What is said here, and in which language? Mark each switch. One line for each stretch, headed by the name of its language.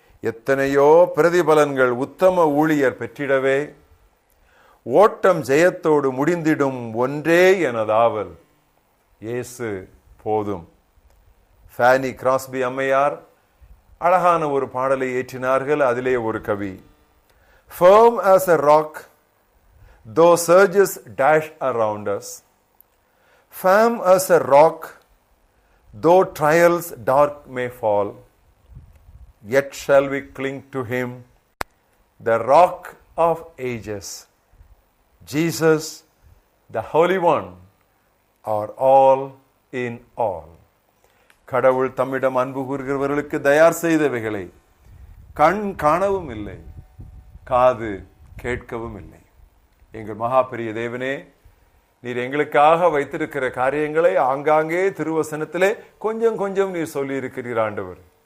Tamil: எத்தனையோ பிரதிபலன்கள் உத்தம ஊழியர் பெற்றிடவே ஓட்டம் ஜெயத்தோடு முடிந்திடும் ஒன்றே எனதாவல் இயேசு போதும். ஃபேனி கிராஸ்பி அம்மையார் அழகான ஒரு பாடலை ஏற்றினார்கள். அதிலே ஒரு கவி,
English: firm as a rock though surges dash around us, firm as a rock though trials dark may fall, yet shall we cling to him, the rock of ages, Jesus the Holy One, are all in all.
Tamil: கடவுள் தம்மிடம் அன்பு கூறுகிறவர்களுக்கு தயார் செய்தவைகளை கண் காணவும் இல்லை, காது கேட்கவும் இல்லை. எங்கள் மகா பெரிய தேவனே, நீர் எங்களுக்காக வைத்திருக்கிற காரியங்களை ஆங்காங்கே திருவசனத்திலே கொஞ்சம் கொஞ்சம் நீர் சொல்லி இருக்கிறீர் ஆண்டவர்.